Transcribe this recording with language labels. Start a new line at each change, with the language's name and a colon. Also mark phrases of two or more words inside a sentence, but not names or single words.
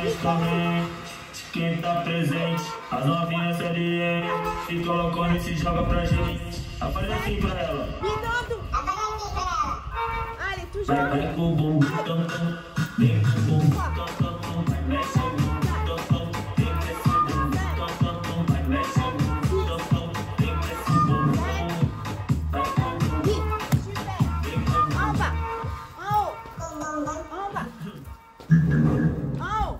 Portuguese: também. Quem tá presente, as novinhas ali, se colocando e se joga pra gente. Faz assim pra ela.
French: Allez, toujours.
Portuguese: Vai com o bumbum, tom, tom. Vem com o bumbum, tom, tom, tom. Vai, mexe o bumbum, tom, tom. Vem, mexe o bumbum, tom, tom, tom. Vai, mexe o bumbum, tom, tom. Vem, mexe o bumbum. Vai com o bumbum. Vem com o bumbum.
French: En bas. En haut. En bas. En haut.